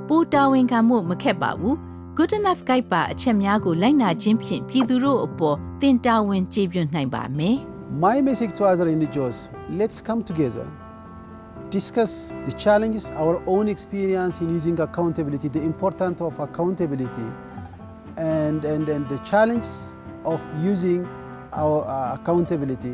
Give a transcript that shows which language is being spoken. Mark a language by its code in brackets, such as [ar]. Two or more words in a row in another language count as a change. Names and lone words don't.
[my] တာဝန်ခံမှုမခက်ပါဘူး [en] Good enough guide [my] ပါအချက်များကိုလိုက်နာခြင်းဖြင့်ပြည်သူတို့အပေါ်တင်တာဝန်ကျေပြွတ်နိုင်ပါမယ် [en] My message to other individuals, let's come together, discuss the challenges, our own experience in using accountability, the importance of accountability, and the challenges of using our accountability.